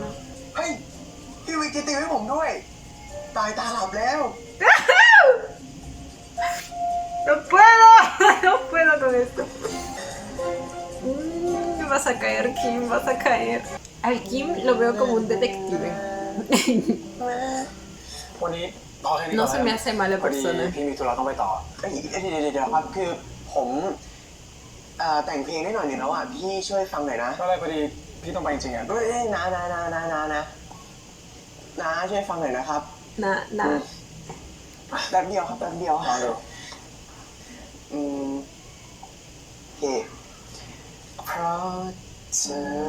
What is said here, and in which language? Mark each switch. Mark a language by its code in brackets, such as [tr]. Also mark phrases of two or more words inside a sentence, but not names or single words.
[th] เฮ้ยพี่วิกจะติวให้ผมด้วยตายตาหลับแล้ว [es] ¡No puedo! ¡No puedo con esto! Vas a caer, Kim, vas a caer. Al Kim lo veo como un detective. [th] วันนี้พอแค่นี้ [es] No se me hace mala [th] พอดี [es] persona. [th] พี่มีธุระต้องไปต่อเดี๋ยวครับคือผมแต่งเพลงได้หน่อยหนึ่งแล้วอ่ะพี่ช่วยฟังหน่อยนะก็เลยพอดีพี่ต้องไปจริงๆอ่ะนะช่วยฟังหน่อยนะครับ Nah. แป๊บเดียวครับแป๊บเดียวฟังดูโอเคเพราะเธอ